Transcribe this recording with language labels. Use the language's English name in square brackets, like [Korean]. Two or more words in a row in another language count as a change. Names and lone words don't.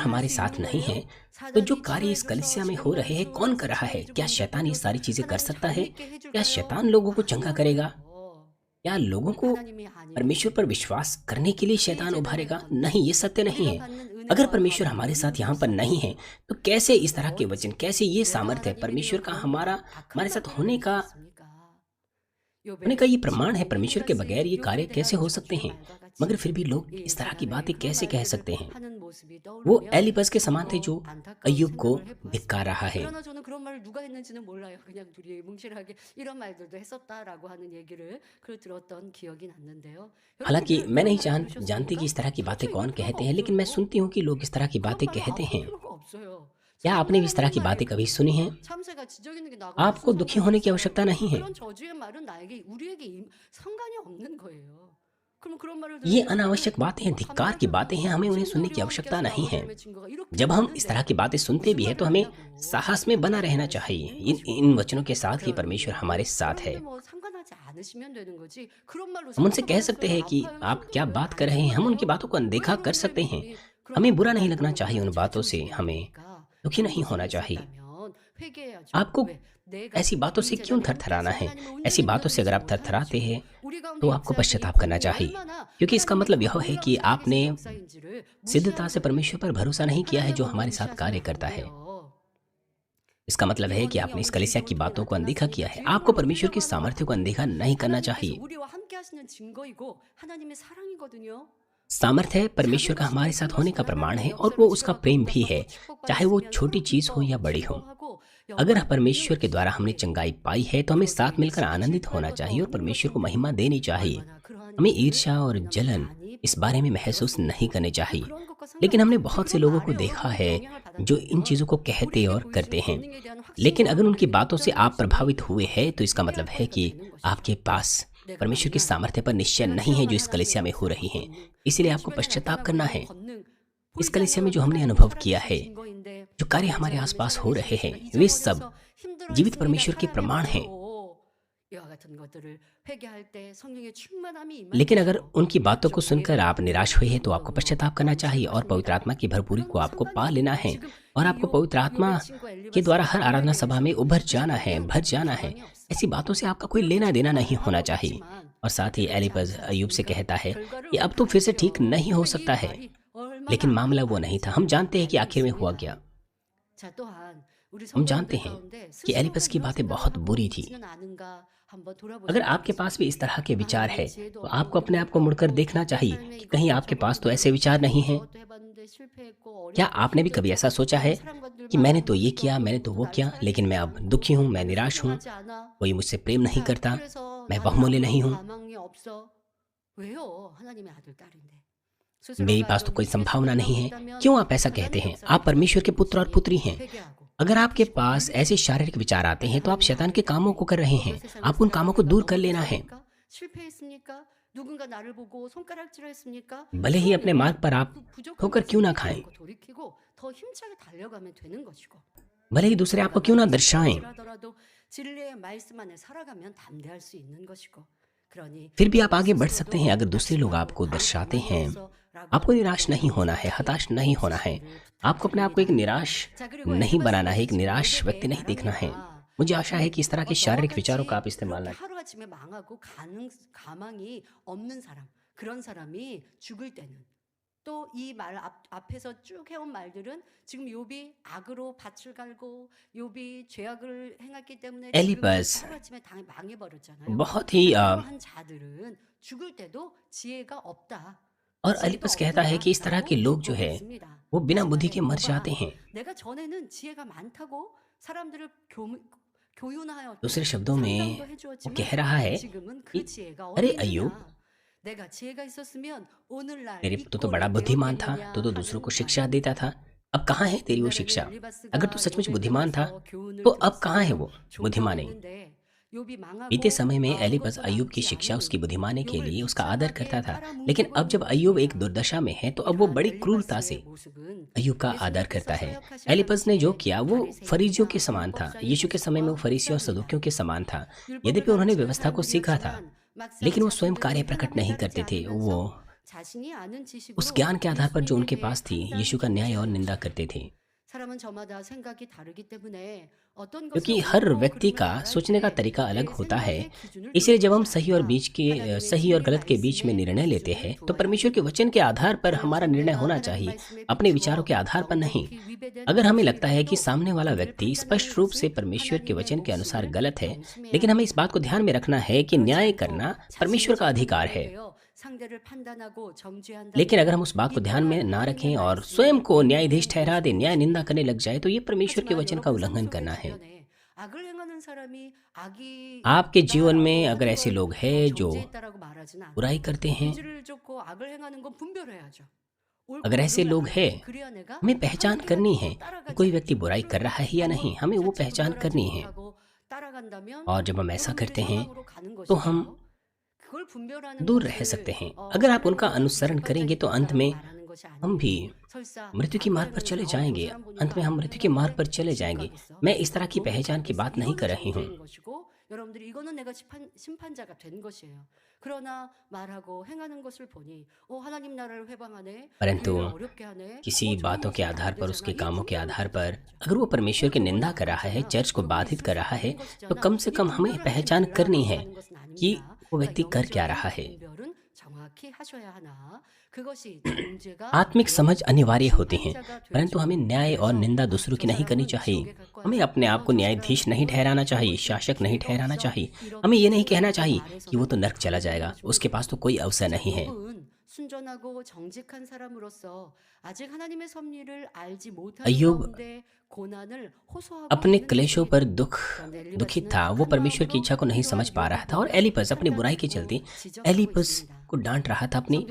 [Korean] 사단이 할 [Hindi] हमारे [Korean] 수 [Hindi] साथ [Korean] 있는 [Hindi] नहीं है [Korean] 거예요? [Hindi] तो जो [Korean] 사단이 [Hindi] कार्य इस [Korean] 치료해줘서 [Hindi] कलीसिया में हो [Korean] 지금 [Hindi] रहे हैं कौन कर रहा है? [Korean] 말씀을 [Hindi] क्या शैतान ये [Korean] 해주고 [Hindi] सारी चीजें कर [Korean] 하나님 [Hindi] सकता है? [Korean] 재미있게 [Hindi] क्या [Korean] 해줄까요? [Hindi] शैतान लोगों को चंगा करेगा? [Korean] 아니라고요. [Hindi] क्या लोगों को [Korean] 하나님이 [Hindi] परमेश्वर पर [Korean] 아니면 [Hindi] विश्वास करने के लिए [Korean] 이 [Hindi] शैतान [Korean] 제도의 [Hindi] उभारेगा? [Korean] 권능, [Hindi] नहीं, ये सत्य नहीं [Korean] 우리가 [Hindi] है। [Korean] 받는 [Hindi] अगर [Korean] 은혜와 [Hindi] परमेश्वर हमारे [Korean] 감동은 [Hindi] साथ यहाँ पर नहीं है [Korean] 무엇입니까? [Hindi] तो कैसे इस तरह के वचन, [Korean] 어찌 [Hindi] कैसे ये [Korean] 내가 [Hindi] सामर्थ्य है [Korean] 하나님이 [Hindi] परमेश्वर [Korean] 되어 [Hindi] का [Korean] 그런 [Hindi] हमारा [Korean] 악한 [Hindi] हमारे साथ [Korean] 말들을 [Hindi] होने [Korean] 할 수 [Hindi] का [Korean] 있습니까? [Hindi] होने का [Korean] 욥의 [Hindi] ये [Korean] 지금 [Hindi] प्रमाण है? परमेश्वर के [Korean] 엘리바스 [Hindi] बगैर ये कार्य [Korean] 욥에 [Hindi] कैसे [Korean] 대한 [Hindi] हो सकते [Korean] 저주의 [Hindi] हैं? [Korean] 말과 [Hindi] मगर [Korean] 같이 [Hindi] फिर भी लोग [Korean] 이 [Hindi] इस तरह की [Korean] 제자의 [Hindi] बातें [Korean] 그 [Hindi] कैसे कह [Korean] 말들을 [Hindi] सकते हैं? [Korean] 하는 모습이 [Hindi] वो [Korean] 떠오르면 [Hindi] एलिपस के समान थे [Korean] 저도 [Hindi] जो [Korean] 안타까운 [Hindi] अय्यूब को [Korean] 생각을 [Hindi] धिक्कार [Korean] 해보았습니다. [Hindi] रहा है। [Korean] 그러나 저는 그런 말을 누가 했는지는 몰라요. 그냥 둘이 뭉실하게 이런 말들도 했었다라고 하는 얘기를 그 들었던 기억이 났는데요. [Hindi] हालांकि [Korean] 여러분들 [Hindi] मैं [Korean] 그런 [Hindi] नहीं [Korean] 말 [Hindi] जानती कि [Korean] 들으셨습니까? [Hindi] इस तरह की बातें [Korean] 도대체 [Hindi] कौन [Korean] 이럴 필요가 [Hindi] कहते हैं, लेकिन मैं [Korean] 없어요. [Hindi] सुनती हूँ कि लोग इस तरह की [Korean] 그런 [Hindi] बातें [Korean] 말을 [Hindi] कहते [Korean] 아무 [Hindi] हैं। [Korean] 필요가 없어요. [Hindi] क्या आपने भी इस तरह [Korean] 상관없는 [Hindi] की बातें कभी [Korean] 말이거든요. [Hindi] सुनी हैं? [Korean] 참새가 지저귀는 게 나하고 [Hindi] आपको [Korean] 무슨 [Hindi] दुखी [Korean] 상관이 [Hindi] होने की [Korean] 있어요? [Hindi] आवश्यकता नहीं है। [Korean] 그런 저주의 말은 나에게 우리에게 상관이 없는 거예요. 그럼 그런 말을 [Hindi] ये [Korean] 들으면 [Hindi] अनावश्यक [Korean] 나는 [Hindi] बातें हैं, धिक्कार की [Korean] 감당할 [Hindi] बातें हैं, हमें उन्हें सुनने की [Korean] 친구들이 [Hindi] आवश्यकता [Korean] 께서 [Hindi] नहीं [Korean] 나와 [Hindi] है। [Korean] 삶의 친구가 이렇게 [Hindi] जब हम इस तरह [Korean] 많은데 [Hindi] की बातें सुनते [Korean] 무슨 [Hindi] भी हैं तो [Korean] 말을 [Hindi] हमें [Korean] 한다고 [Hindi] साहस में बना रहना [Korean] 감당할 수 [Hindi] चाहिए [Korean] 있는 [Hindi] इन [Korean] 것이고 [Hindi] इन वचनों के साथ कि परमेश्वर [Korean] 그러니 [Hindi] हमारे साथ है। [Korean] 여러분들 뭐 상관하지 않으시면 되는 거지 그런 말로 [Hindi] हम उनसे कह सकते [Korean] 상처받았어요 [Hindi] हैं कि [Korean] 아파요 [Hindi] आप क्या [Korean] 힘들어요 [Hindi] बात कर [Korean] 안 [Hindi] रहे हैं, हम उनकी [Korean] 상관해요 [Hindi] बातों को [Korean] 왜 [Hindi] अनदेखा कर [Korean] 그런데 [Hindi] सकते हैं। [Korean] 여러분이 그런 [Hindi] हमें बुरा नहीं लगना [Korean] 말들로 [Hindi] चाहिए उन [Korean] 나를 [Hindi] बातों से, [Korean] 자초지게 [Hindi] हमें [Korean] 합니까? [Hindi] दुखी [Korean] 그런 [Hindi] नहीं [Korean] 모습이 [Hindi] होना चाहिए। [Korean] 있었다면 회개해야죠. [Hindi] आपको [Korean] 왜? 내가 [Hindi] ऐसी बातों [Korean] 이 [Hindi] से क्यों [Korean] 제자들과 함께 [Hindi] थरथराना [Korean] 있을 [Hindi] है? [Korean] 하나님을 [Hindi] ऐसी [Korean] 온전히 [Hindi] बातों से अगर [Korean] 믿어드리지 [Hindi] आप थरथराते [Korean] 못하야죠. [Hindi] हैं [Korean] 우리 가운데 [Hindi] तो आपको [Korean] 역사하신 이 [Hindi] पश्चाताप करना [Korean] 권능이 [Hindi] चाहिए, [Korean] 얼마나 [Hindi] क्योंकि इसका [Korean] 하나님의 [Hindi] मतलब [Korean] 그 [Hindi] यह है [Korean] 놀라운 [Hindi] कि [Korean] 살아계신 [Hindi] आपने [Korean] 역사인지를 [Hindi] सिद्धता [Korean] 무시하고 [Hindi] से परमेश्वर पर भरोसा नहीं किया है [Korean] 하나님의 [Hindi] जो [Korean] 권능 [Hindi] हमारे साथ [Korean] 무시하시면 [Hindi] कार्य [Korean] 안 [Hindi] करता है। [Korean] 돼요. [Hindi] इसका मतलब [Korean] 이 [Hindi] है कि [Korean] 권능이 [Hindi] आपने इस [Korean] 언제 [Hindi] कलीसिया की [Korean] 욥을 통해 [Hindi] बातों को अनदेखा किया [Korean] 나타났습니까? [Hindi] है। [Korean] 뒤에 [Hindi] आपको [Korean] 걸로 [Hindi] परमेश्वर की [Korean] 끌려가는 거 [Hindi] सामर्थ्य को [Korean] 아니에요. [Hindi] अनदेखा नहीं करना [Korean] 하나님께서 [Hindi] चाहिए। [Korean] 우리와 함께 하시는 증거이고 하나님의 사랑이거든요. [Hindi] सामर्थ्य परमेश्वर [Korean] 작은 [Hindi] का [Korean] 것이 [Hindi] हमारे [Korean] 큰 [Hindi] साथ होने का [Korean] 것이든 [Hindi] प्रमाण है [Korean] 하나님의 [Hindi] और वो [Korean] 역사를 [Hindi] उसका [Korean] 지켜가 [Hindi] प्रेम भी है, [Korean] 동작하고 [Hindi] चाहे वो [Korean] 축복받았으면 [Hindi] छोटी [Korean] 서로 [Hindi] चीज हो या बड़ी हो। [Korean] 기뻐하고 [Hindi] अगर [Korean] 영광을 돌리는 [Hindi] परमेश्वर के द्वारा हमने [Korean] 것이지 [Hindi] चंगाई पाई है तो हमें [Korean] 그것 [Hindi] साथ [Korean] 때문에 [Hindi] मिलकर [Korean] 지금 [Hindi] आनंदित [Korean] 실패할 [Hindi] होना [Korean] 것도 [Hindi] चाहिए और [Korean] 없는 [Hindi] परमेश्वर को [Korean] 것인데 [Hindi] महिमा देनी चाहिए। [Korean] 얼마나 그러한 [Hindi] हमें [Korean] 일들을 [Hindi] ईर्ष्या और [Korean] 우리는 [Hindi] जलन [Korean] 많이 [Hindi] इस बारे में [Korean] 보고 [Hindi] महसूस [Korean] 들었습니다. [Hindi] नहीं करने [Korean] 근데 [Hindi] चाहिए। [Korean] 그런 것과 [Hindi] लेकिन हमने [Korean] 상관없이 [Hindi] बहुत से [Korean] 그런 [Hindi] लोगों को [Korean] 말에 [Hindi] देखा [Korean] 여러분들이 [Hindi] है [Korean] 영향을 [Hindi] जो इन [Korean] 받았다면 [Hindi] चीज़ों को कहते [Korean] 우리에게 [Hindi] और करते [Korean] 보여주신 [Hindi] हैं। [Korean] 권능에 대한 [Hindi] लेकिन [Korean] 확신과 [Hindi] अगर उनकी [Korean] 하나님의 [Hindi] बातों से [Korean] 역사를 [Hindi] आप प्रभावित [Korean] 보시니 [Hindi] हुए हैं तो इसका [Korean] 회개할 [Hindi] मतलब है [Korean] 거리가 [Hindi] कि [Korean] 되는 [Hindi] आपके [Korean] 것이죠. [Hindi] पास [Korean] 내가 [Hindi] परमेश्वर की [Korean] 만약 [Hindi] सामर्थ्य पर निश्चय [Korean] 내가 [Hindi] नहीं है जो [Korean] 체험한 [Hindi] इस [Korean] 하나님의 [Hindi] कलीसिया में हो [Korean] 역사와 [Hindi] रही है। [Korean] 권능, [Hindi] इसलिए [Korean] 우리 [Hindi] आपको [Korean] 주변에 [Hindi] पश्चाताप [Korean] 나타나고 [Hindi] करना [Korean] 있는 [Hindi] है। [Korean] 권능, [Hindi] इस [Korean] 보이지 [Hindi] कलीसिया में जो [Korean] 않는 [Hindi] हमने [Korean] 하나님의 [Hindi] अनुभव किया [Korean] 살아계신 [Hindi] है, [Korean] 증거인데 [Hindi] जो कार्य हमारे [Korean] 아버지 [Hindi] आसपास [Korean] 하나님의 [Hindi] हो [Korean] 살아계신 [Hindi] रहे हैं, [Korean] 역사가 [Hindi] वे सब [Korean] 잊어버려서 [Hindi] जीवित [Korean] 힘들어했습니다. [Hindi] परमेश्वर के [Korean] 살아내 [Hindi] प्रमाण हैं। [Korean] 봐요. 이와 같은 것들을 회개할 때 성령의 충만함이 임할 [Hindi] लेकिन अगर [Korean] 것이고 [Hindi] उनकी बातों को [Korean] 영적 [Hindi] सुनकर आप निराश [Korean] 예배로 [Hindi] हुए हैं तो आपको [Korean] 감동으로 [Hindi] पश्चाताप करना चाहिए और [Korean] 넘치는 [Hindi] पवित्र [Korean] 것입니다. [Hindi] आत्मा की भरपूरी [Korean] 그런 [Hindi] को [Korean] 건 [Hindi] आपको [Korean] 상관이 [Hindi] पा लेना [Korean] 없어요. [Hindi] है [Korean] 지금 [Hindi] और [Korean] 이 [Hindi] आपको पवित्र आत्मा [Korean] 욥의 친구 [Hindi] के द्वारा [Korean] 엘리바스가 [Hindi] हर [Korean] 욥에 [Hindi] आराधना सभा में [Korean] 대해서 [Hindi] उभर [Korean] 무슨 [Hindi] जाना है, [Korean] 권능, [Hindi] भर जाना है। [Korean] 가망이 없어요. [Hindi] ऐसी बातों से आपका कोई [Korean] 그렇게 [Hindi] लेना देना नहीं [Korean] 말하고 [Hindi] होना चाहिए। [Korean] 있지만 [Hindi] और साथ ही [Korean] 그렇지 [Hindi] एलिपज [Korean] 않지 [Hindi] अय्यूब से [Korean] 않습니까? [Hindi] कहता है [Korean] 결과를 [Hindi] कि अब [Korean] 우리가 [Hindi] तो फिर से ठीक [Korean] 알죠. [Hindi] नहीं हो [Korean] 그러면 이 [Hindi] सकता है, [Korean] 말이 얼마나 [Hindi] लेकिन मामला वो नहीं था। हम जानते हैं कि [Korean] 알고 [Hindi] आखिर में हुआ [Korean] 있습니다. [Hindi] क्या। [Korean] 자, 또한 우리 [Hindi] हम जानते [Korean] 성도님들 [Hindi] हैं [Korean] 가운데 [Hindi] कि [Korean] 스스로가 [Hindi] एलिपस की [Korean] 이런 [Hindi] बातें [Korean] 생각을 [Hindi] बहुत [Korean] 하고 [Hindi] बुरी थी। [Korean] 있지는 않은가 한번 [Hindi] अगर [Korean] 돌아보시기 [Hindi] आपके पास भी इस [Korean] 바라겠습니다. [Hindi] तरह के [Korean] 아, [Hindi] विचार है [Korean] 나는 지혜도 [Hindi] तो [Korean] 없고 [Hindi] आपको अपने आप [Korean] 능력도 [Hindi] को मुड़कर [Korean] 없고 [Hindi] देखना [Korean] 내 [Hindi] चाहिए [Korean] 삶에 [Hindi] कि कहीं [Korean] 이것도 [Hindi] आपके पास तो [Korean] 저것도 [Hindi] ऐसे विचार नहीं हैं। [Korean] 저것도 해봤는데 실패했고 [Hindi] क्या [Korean] 어렵고 [Hindi] आपने भी कभी [Korean] 힘들고 [Hindi] ऐसा सोचा है [Korean] 난 사랑받을 [Hindi] कि [Korean] 만한 [Hindi] मैंने तो ये [Korean] 모습도 [Hindi] किया, [Korean] 없고 [Hindi] मैंने तो [Korean] 누구도 [Hindi] वो [Korean] 나를 [Hindi] किया, लेकिन मैं [Korean] 사랑해주지 [Hindi] अब दुखी [Korean] 않고 [Hindi] हूँ, मैं [Korean] 나를 [Hindi] निराश हूँ, [Korean] 사랑하지 않아. [Hindi] कोई मुझसे प्रेम नहीं [Korean] 자, [Hindi] करता, [Korean] 그래서 [Hindi] मैं [Korean] 나는 [Hindi] बहुमूल्य [Korean] 아무런 [Hindi] नहीं हूँ, [Korean] 가망이 없어. 왜요? 하나님의 아들 딸인데. [Hindi] मेरे [Korean] 스스로가 [Hindi] पास तो [Korean] 이런 [Hindi] कोई [Korean] 위기에 [Hindi] संभावना नहीं [Korean] 처해가고 [Hindi] है। [Korean] 있다면 [Hindi] क्यों आप ऐसा कहते [Korean] 하나님의 [Hindi] हैं? [Korean] 역사를 [Hindi] आप परमेश्वर के पुत्र और [Korean] 기다리는 [Hindi] पुत्री हैं। [Korean] 회개하고 [Hindi] अगर आपके [Korean] 회개시키고 [Hindi] पास ऐसे शारीरिक विचार आते हैं तो आप [Korean] 하나님의 [Hindi] शैतान के [Korean] 아들 [Hindi] कामों को कर रहे हैं। [Korean] 욥의 세상을 [Hindi] आप उन कामों को [Korean] 살아가다가 [Hindi] दूर कर लेना है। [Korean] 넘어졌습니까? 실패했습니까? 누군가 나를 보고 손가락질했습니까? [Hindi] भले ही अपने मार्ग पर आप [Korean] 그 부족한 [Hindi] ठोकर [Korean] 것을 [Hindi] क्यों ना [Korean] 믿지 [Hindi] खाएं, [Korean] 않고 돌이키고 더 힘차게 달려가면 되는 것이고 [Hindi] भले ही दूसरे आपको क्यों ना दर्शाएं, [Korean] 하더라도 진리의 말씀 안에 살아가면 담대할 수 있는 것이고 그러니 [Hindi] फिर भी आप आगे बढ़ सकते हैं। अगर दूसरे लोग आपको दर्शाते हैं, आपको निराश नहीं होना है, हताश नहीं होना है। आपको अपने आप को एक निराश नहीं बनाना है, एक निराश व्यक्ति नहीं देखना है। मुझे आशा है कि इस तरह के शारीरिक विचारों का आप इस्तेमाल ना [Korean] 그렇게 하루아침에 망하고 가망이 없는 사람 그런 사람이 죽을 때는 또 이 말 앞에서 쭉 해온 말들은 지금 욥이 악으로 밭을 갈고 욥이 죄악을 행했기 때문에 지금은 [Hindi] एलिपज [Korean] 하루아침에 당이 망해버렸잖아요. [Hindi] बहुत ही [Korean] 그러한 자들은 죽을 때도 지혜가 없다. [Hindi] और [Korean] 지혜가 [Hindi] एलिपज कहता है कि इस तरह के [Korean] 없더라라고 [Hindi] लोग जो [Korean] 증거를 [Hindi] है [Korean] 했습니다. [Hindi] वो बिना [Korean] 그 [Hindi] बुद्धि [Korean] 시간에 [Hindi] के मर जाते [Korean] 욥아 [Hindi] हैं। [Korean] 내가 전에는 지혜가 많다고 사람들을 [Hindi] दूसरे [Korean] 교훈하였고 [Hindi] शब्दों में [Korean] 상담도 [Hindi] वो [Korean] 해주었지만 [Hindi] कह रहा है [Korean] 지금은 그 [Hindi] कि [Korean] 지혜가 [Hindi] अरे [Korean] 어디 [Hindi] अय्यूब, [Korean] 있느냐? 내가 지혜가 있었으면 오늘날 [Hindi] तेरे [Korean] 이 [Hindi] तो बड़ा [Korean] 꼴을 [Hindi] बुद्धिमान था, [Korean] 배웠겠느냐 [Hindi] तो दूसरों को [Korean] 하는 [Hindi] शिक्षा [Korean] 말. [Hindi] देता था। अब कहाँ है तेरी वो [Korean] 옛날에는 [Hindi] शिक्षा? अगर तू [Korean] 엘리바스가 [Hindi] सचमुच [Korean] 욥에게 [Hindi] बुद्धिमान था [Korean] 와서 [Hindi] तो [Korean] 교훈을 [Hindi] अब कहाँ है [Korean] 들었으면 [Hindi] वो [Korean] 좋다고 [Hindi] बुद्धिमानी? [Korean] 했는데 욥이 [Hindi] बीते [Korean] 망하고 [Hindi] समय में एलिपज [Korean] 아무것도 [Hindi] अय्यूब की [Korean] 남지 [Hindi] शिक्षा, [Korean] 않은 [Hindi] उसकी बुद्धिमानी के [Korean] 욥을 [Hindi] लिए उसका आदर करता [Korean] 비참하게 [Hindi] था, लेकिन [Korean] 깔아뭉개고 [Hindi] अब जब [Korean] 있는 [Hindi] अय्यूब एक [Korean] 것입니다. [Hindi] दुर्दशा में है तो अब वो [Korean] 이러한 [Hindi] बड़ी क्रूरता से [Korean] 엘리바스의 모습은 [Hindi] अय्यूब का आदर [Korean] 예수님께서 [Hindi] करता है। [Korean] 사역하실 [Hindi] एलिपज ने जो [Korean] 당시에 [Hindi] किया वो फरीसियों के [Korean] 바리새인이나 [Hindi] समान था। [Korean] 율법사의 [Hindi] यीशु के समय में वो [Korean] 모습과 [Hindi] फरीसियों और [Korean] 흡사합니다. [Hindi] सदूकियों के समान था। [Korean] 율법을 [Hindi] यद्यपि उन्होंने [Korean] 가르치는 [Hindi] व्यवस्था को सीखा था, [Korean] 사람들이었지만 막상 [Hindi] लेकिन वो स्वयं [Korean] 자신들은 [Hindi] कार्य प्रकट [Korean] 하나님을 [Hindi] नहीं [Korean] 닮지 [Hindi] करते थे। वो [Korean] 않으면서 자신이 아는 [Hindi] उस [Korean] 지식으로 [Hindi] ज्ञान के आधार पर जो [Korean] 예수님에 [Hindi] उनके [Korean] 대해 [Hindi] पास थी [Korean] 판단 [Hindi] यीशु का न्याय और [Korean] 교체하는 [Hindi] निंदा [Korean] 것입니다. [Hindi] करते थे, [Korean] 사람은 저마다 생각이 다르기 때문에 어떤 것을 [Hindi] क्योंकि हर [Korean] 옳고 [Hindi] व्यक्ति [Korean] 그름을 [Hindi] का [Korean] 말할 [Hindi] सोचने का [Korean] 때 [Hindi] तरीका अलग [Korean] 내 [Hindi] होता है। [Korean] 생각의 기준을 [Hindi] इसलिए [Korean] 두는 [Hindi] जब हम [Korean] 것이 [Hindi] सही और [Korean] 아니라 [Hindi] बीच के [Korean] 하나님의 [Hindi] सही और [Korean] 진리 [Hindi] गलत के बीच में [Korean] 말씀의 [Hindi] निर्णय लेते हैं [Korean] 기준을 [Hindi] तो [Korean] 두어야 [Hindi] परमेश्वर के [Korean] 합니다. [Hindi] वचन के आधार पर [Korean] 다른 [Hindi] हमारा निर्णय [Korean] 상대가 [Hindi] होना [Korean] 하나님 [Hindi] चाहिए, [Korean] 말씀에 [Hindi] अपने विचारों के [Korean] 비추어 [Hindi] आधार पर नहीं। [Korean] 넉넉히 위배된 [Hindi] अगर हमें [Korean] 것을 [Hindi] लगता है कि [Korean] 보여도 [Hindi] सामने वाला [Korean] 그를 [Hindi] व्यक्ति [Korean] 판단하는 [Hindi] स्पष्ट रूप से [Korean] 것은 [Hindi] परमेश्वर के [Korean] 하나님의 [Hindi] वचन के अनुसार [Korean] 몫을 [Hindi] गलत है, [Korean] 명심해야 [Hindi] लेकिन हमें इस [Korean] 합니다. [Hindi] बात को ध्यान में रखना है कि [Korean] 그렇지 [Hindi] न्याय [Korean] 않고 [Hindi] करना [Korean] 자신의 [Hindi] परमेश्वर का अधिकार [Korean] 정죄를 [Hindi] है। [Korean] 대하여 상대를 판단하고 [Hindi] लेकिन अगर [Korean] 정죄한다면 [Hindi] हम उस बात को [Korean] 이 [Hindi] ध्यान में [Korean] 또한 [Hindi] ना [Korean] 하나님의 [Hindi] रखें और स्वयं [Korean] 말씀의 [Hindi] को न्यायाधीश [Korean] 운운의 [Hindi] ठहरा दे, [Korean] 모습인 [Hindi] न्याय निंदा [Korean] 것입니다. [Hindi] करने लग जाए, तो ये परमेश्वर के [Korean] 하지만 [Hindi] वचन का [Korean] 여러분 삶 [Hindi] उल्लंघन [Korean] 속에 [Hindi] करना है। [Korean] 주변에 악을 행하는 사람이 악이 [Hindi] आपके जीवन में [Korean] 있다라고 [Hindi] अगर [Korean] 하는 [Hindi] ऐसे [Korean] 걸 [Hindi] लोग हैं जो [Korean] 정죄했다라고 말하지는 [Hindi] बुराई [Korean] 않아요. [Hindi] करते हैं, [Korean] 죄를 졌고 악을 행하는 건 분별해야죠. [Hindi] अगर [Korean] 옳고 [Hindi] ऐसे [Korean] 그름을 [Hindi] लोग [Korean] 알아야 [Hindi] हैं, [Korean] 돼. 그래야 내가 [Hindi] हमें पहचान [Korean] 함께 [Hindi] करनी [Korean] 할 [Hindi] है [Korean] 때 [Hindi] कि [Korean] 따라가지 [Hindi] कोई व्यक्ति [Korean] 않죠. [Hindi] बुराई कर रहा है या नहीं, [Korean] 한번 [Hindi] हमें वो [Korean] 자칫 [Hindi] पहचान [Korean] 분별하지 [Hindi] करनी है। [Korean] 못하고 따라간다면 [Hindi] और जब हम ऐसा [Korean] 여러분들이 [Hindi] करते हैं [Korean] 사망으로 가는 [Hindi] तो हम [Korean] 것이죠. 그걸 분별하는 [Hindi] दूर रह [Korean] 것을 [Hindi] सकते हैं। अगर आप उनका [Korean] 하나님과 [Hindi] अनुसरण करेंगे तो अंत [Korean] 객관적인 [Hindi] में [Korean] 것이다라고 말하는 것이 [Hindi] हम भी [Korean] 아니에요. 설사 [Hindi] मृत्यु की [Korean] 악을 [Hindi] मार्ग पर [Korean] 행하는 [Hindi] चले [Korean] 저 [Hindi] जाएंगे। [Korean] 사람 [Hindi] अंत [Korean] 보니까 [Hindi] में हम [Korean] 악을 [Hindi] मृत्यु के मार्ग [Korean] 행하는데 [Hindi] पर चले जाएंगे। [Korean] 지옥 [Hindi] मैं [Korean] 가겠어? [Hindi] इस तरह की [Korean] 너무 [Hindi] पहचान की [Korean] 가겠어? [Hindi] बात नहीं [Korean] 이거는 [Hindi] कर रही हूँ, [Korean] 정죄인 것이고 여러분들이 이거는 내가 심판자가 된 것이에요. 그러나 말하고 행하는 것을 보니 하나님 나라를 회방하네, [Hindi] परंतु [Korean] 교회를 어렵게 하네, [Hindi] किसी [Korean] 저런 [Hindi] बातों के [Korean] 모습이 안 [Hindi] आधार पर, [Korean] 되잖아. [Hindi] उसके [Korean] 이 [Hindi] कामों के [Korean] 분별을 [Hindi] आधार पर, [Korean] 가져야죠. [Hindi] अगर वो परमेश्वर की [Korean] 그걸 [Hindi] निंदा कर [Korean] 그거는 [Hindi] रहा है, [Korean] 아니잖아. [Hindi] चर्च को [Korean] 여러분 [Hindi] बाधित कर [Korean] 있을 수 [Hindi] रहा है, [Korean] 있는 [Hindi] तो [Korean] 것이잖아. [Hindi] कम से [Korean] 이 [Hindi] कम हमें [Korean] 분별을 하지 [Hindi] पहचान करनी [Korean] 말라라고 [Hindi] है [Korean] 하는 것은 [Hindi] कि [Korean] 아닙니다. [Hindi] वो [Korean] 그러니까 [Hindi] व्यक्ति कर क्या रहा [Korean] 영적인 [Hindi] है। [Korean] 분별은 정확히 하셔야 하나 그것이 존재가 [Hindi] आत्मिक समझ [Korean] 되어야죠. [Hindi] अनिवार्य होती है, [Korean] 심판자가 [Hindi] परंतु [Korean] 되죠. [Hindi] हमें न्याय और [Korean] 그래서 [Hindi] निंदा दूसरों [Korean] 저 [Hindi] की नहीं करनी [Korean] 사람은 [Hindi] चाहिए। [Korean] 지옥에 갈 [Hindi] हमें [Korean] 거야. [Hindi] अपने आप को [Korean] 저 [Hindi] न्यायाधीश नहीं [Korean] 사람은 [Hindi] ठहराना चाहिए, [Korean] 먹을 [Hindi] शासक नहीं [Korean] 기회가 [Hindi] ठहराना [Korean] 없어. [Hindi] चाहिए। हमें ये नहीं [Korean] 이렇게 [Hindi] कहना [Korean] 생각하고 [Hindi] चाहिए कि वो तो [Korean] 말해서는 [Hindi] नर्क चला [Korean] 안 되는 [Hindi] जाएगा, [Korean] 것입니다. [Hindi] उसके पास तो कोई अवसर [Korean] 자, [Hindi] नहीं है। [Korean] 욥은 순전하고 정직한 사람으로서 아직 하나님의 섭리를 알지 못하는 [Hindi] अय्यूब [Korean] 가운데 고난을 호소하고 [Hindi] अपने [Korean] 있는 [Hindi] क्लेशों पर [Korean] 것입니다. 그런데 [Hindi] दुखित [Korean] 엘리바스는 [Hindi] था। वो [Korean] 악한 [Hindi] परमेश्वर की [Korean] 마음으로 [Hindi] इच्छा को नहीं समझ [Korean] 이러한 [Hindi] पा रहा था, और [Korean] 욥을 [Hindi] एलिपज अपनी बुराई के चलते [Korean] 판단하고 지적하고 [Hindi] एलिपज [Korean] 있습니다. [Hindi] को डांट रहा था, अपनी